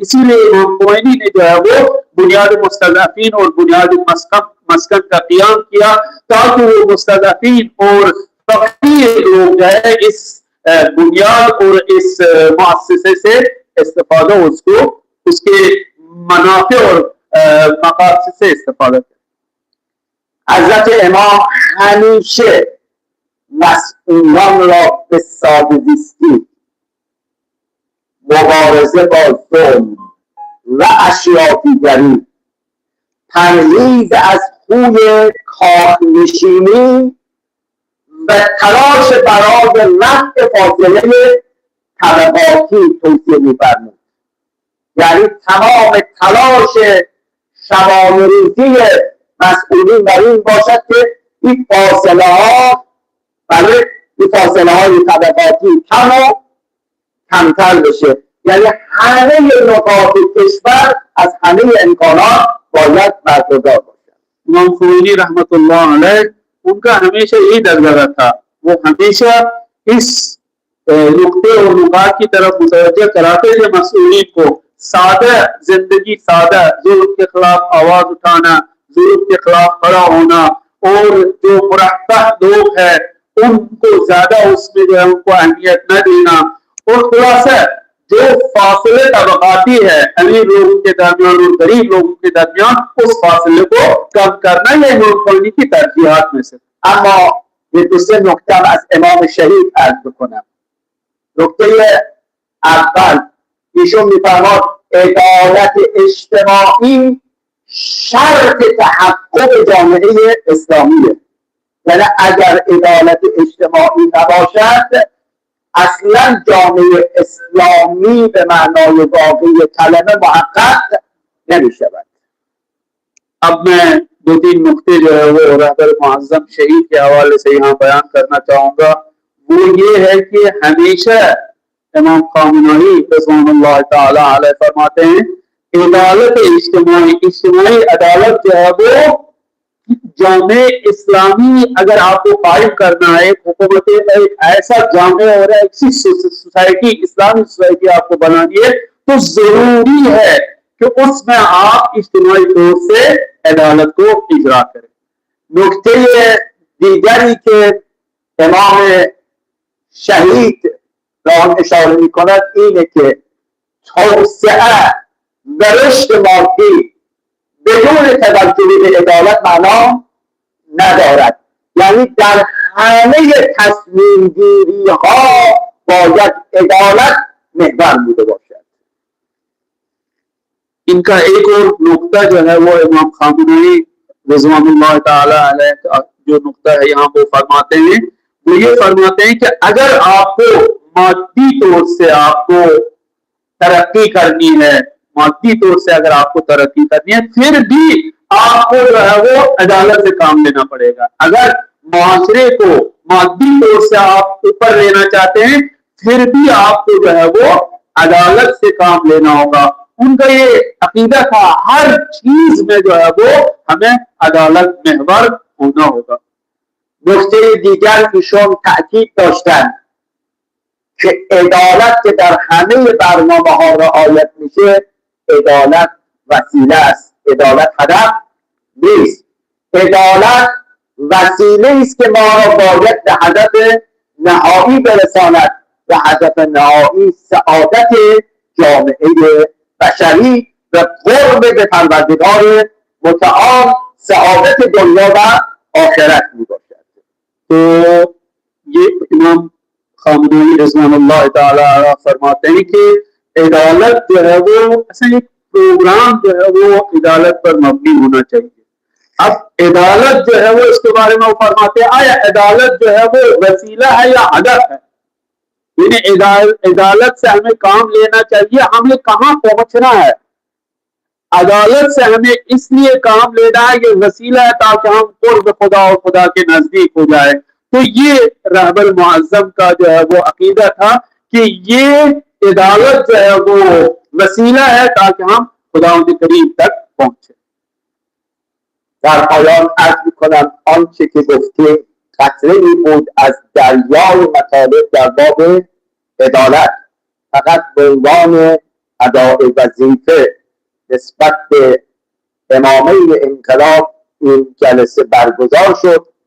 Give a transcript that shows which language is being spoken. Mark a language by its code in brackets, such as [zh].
[hi] इसीलिए इमाम खुमैनी ने जो है वो बुनियाद मुस्तज़अफ़ीन और बुनियाद मस्कन का क़ियाम किया ताकि वो मुस्तज़अफ़ीन और फ़क़ीर लोग जो है इस बुनियाद और इस मुअस्ससे से इस्तिफ़ादा उसको उसके मनाफ़े और मक़ासिद से इस्तिफ़ादा करें। [fa] حضرت امام همیشه مسئولان را به ساده‌زیستی، مبارزه با ظلم و اشرافیگری، پرهیز از خوی کارنشینی و تلاش برای رفع فاصله طبقاتی توصیه می‌فرمود. یعنی تمام تلاش شبانه‌روزی مسئولین بر این باشد که این فاصله ها این فاصله های طبقاتی کم و کمتر بشه. یعنی همه نقاط کشور از همه امکانات باید برخوردار باشد. [hi] امام khomeini रहमत अल्लाह अलैह उनका हमेशा यही दरगज़ा था, वो हमेशा इस नुक्ते और नुकात की तरफ मुतवज्जह कराते थे मसूलीन को. सादा जिंदगी, सादा जुल्म के खिलाफ आवाज उठाना, जुल्म के खिलाफ खड़ा होना, और जो मुरफ़्फ़ह लोग हैं उनको ज्यादा उसमें जो है उनको अहमियत न देना, और खुलासा जो फासले तबकाती है अमीर लोगों के दरमियान और गरीब लोगों के दरमियान, उस फासले को कम करना ये इमाम khomeini की तरजीहात में से. [fa] اما یه دو سه نکته از امام شهید عرض بکنم. نکته اول، ایشون میفرماد عدالت اجتماعی شرط تحقق جامعه اسلامیه. یعنی اگر عدالت اجتماعی نباشد اصلا جامعه اسلامی به معنای واقعی کلمه محقق نمی شود. [hi] अब मैं दो तीन नुक्ते जो है वो रहबर मुअज़्ज़म शहीद के हवाले से यहाँ बयान करना चाहूँगा. वो ये है कि हमेशा इमाम ख़ामेनी रज़ियल्लाहु ताला अलैह फरमाते हैं अदालत इज्तिमाई अदालत जो है वो जामे इस्लामी अगर आपको कायम करना है, हुकूमत एक ऐसा जामे और ऐसी सोसाइटी, इस्लामी सोसाइटी आपको बनानी है, तो जरूरी है कि उसमें आप इज्तिमाई तौर से अदालत को इजरा करें. [fa] نکته دیگری که امام شهید به آن اشاره می کند اینه که توسعه و رشد مادی بدون توجه به عدالت معنا ندارد. یعنی در همه تصمیم گیری ها باید عدالت محور بوده باشد. [hi] इनका एक और नुक्ता जो है वो इमाम ख़ामेनी रज़ियल्लाहु ताला अलैह का जो नुक्ता है यहाँ वो फरमाते हैं, वो ये फरमाते हैं कि अगर आपको मादी तौर से आपको तरक्की करनी है, मादी तौर से अगर आपको तरक्की करनी है, फिर भी आपको जो है वो अदालत से काम लेना पड़ेगा. अगर माशरे को मादी तौर से आप ऊपर लेना चाहते हैं, फिर भी आपको जो है वो अदालत से काम लेना होगा. उनका ये अकीदा था, हर चीज में जो है वो हमें अदालत महवर होना होगा. [fa] نکته دیگر ایشون تأکید داشتن که عدالت که در همه برنامه ها رعایت میشه، عدالت وسیله است، عدالت هدف نیست. عدالت وسیله است که ما را باید به هدف نهایی برساند و هدف نهایی سعادت جامعه بشری و قرب به پروردگار متعال، سعادت دنیا و آخرت می باشد. [hi] तो ये इमाम ख़ामेनी रज़ियल्लाहु ताला अलैह फरमाते हैं कि अदालत जो है वो ऐसा एक प्रोग्राम जो है वो अदालत पर मबनी होना चाहिए. अब अदालत जो है वो इसके बारे में वो फरमाते हैं आया अदालत जो है वो वसीला है या हदफ है. यानी अदालत से हमें काम लेना चाहिए, हमें कहाँ पहुंचना है. अदालत से हमें इसलिए काम लेना है कि वसीला है ताकि हम कुर्ब खुदा और खुदा के नजदीक हो जाए. तो ये रहबर मुअज़्ज़म का जो है वो अकीदा था कि ये अदालत जो है वो वसीला है ताकि हम खुदा के करीब तक पहुंचे. [fa] در پایان عرض میکنم آنچه که گفتیم قطره‌ای بود از دریای مطالب در باب عدالت. فقط به عنوان ادای وظیفه نسبت به امامین انقلاب این جلسه برگزار شد.